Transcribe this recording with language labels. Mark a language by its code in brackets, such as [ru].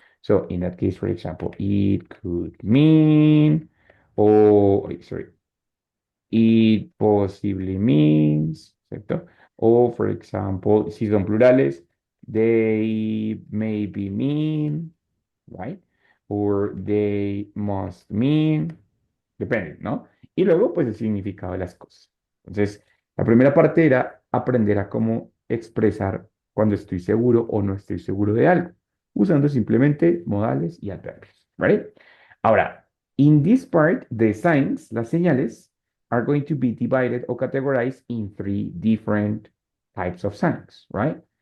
[en] So in that case, for example, it could mean, oh, sorry, it possibly means, [es] ¿cierto? [en] O, for example, [es] si son plurales, [en] they maybe mean, right? Or they must mean, [es] depende, ¿no? Y luego, pues, el significado de las cosas. Entonces, la primera parte era aprender a cómo expresar cuando estoy seguro o no estoy seguro de algo, usando simplemente modales y adverbios, [en] ¿right? [es] Ahora, [en] in this part, the signs, [es] las señales, [en] are going to be divided or categorized in three different types of signs, right?